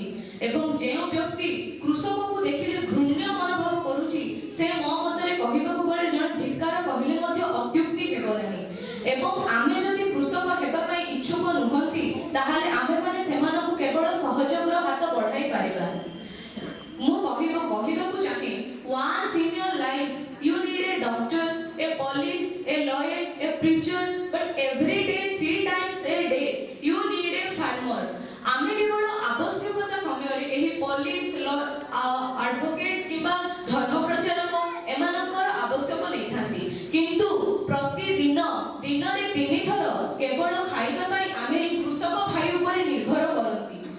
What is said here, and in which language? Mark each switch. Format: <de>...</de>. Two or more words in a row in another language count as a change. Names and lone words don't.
<or>ଏବଂ ଯେଉଁ ବ୍ୟକ୍ତି କୃଷକକୁ ଦେଖିଲେ ଘୃଣ୍ୟ ମନୋଭାବ କରୁଛି ସେ ମୋ ମତରେ କହିବାକୁ ଗଲେ ଜଣେ ଧିକ୍କାର କହିଲେ ମଧ୍ୟ ଅତ୍ୟୁକ୍ତି ହେବ ନାହିଁ। ଏବଂ ଆମେ ଯଦି କୃଷକ ହେବା ପାଇଁ ଇଚ୍ଛୁକ ନୁହନ୍ତି ତାହେଲେ ଆମେମାନେ ସେମାନଙ୍କୁ କେବଳ ସହଯୋଗର ହାତ ବଢ଼ାଇ ପାରିବା। ମୁଁ କହିବାକୁ ଚାହେଁ,</or> <en>once in your life you need a doctor, a police, a lawyer, a preacher, but every day 3 times a day you need a farmer।</en> <or>ଆମେ କେବଳ ଆବଶ୍ୟକତା ସମୟରେ ଏହି ପୋଲିସ, ଆଡଭୋକେଟ କିମ୍ବା ଧର୍ମ ପ୍ରଚାରକ ଏମାନଙ୍କର ଆବଶ୍ୟକ ନେଇଥାନ୍ତି, କିନ୍ତୁ ପ୍ରତିଦିନ ଦିନରେ 3 ଥର କେବଳ ଖାଇବା ପାଇଁ ଆମେ ଏହି କୃଷକ ଭାଇ ଉପରେ ନିର୍ଭର କରନ୍ତି।</or>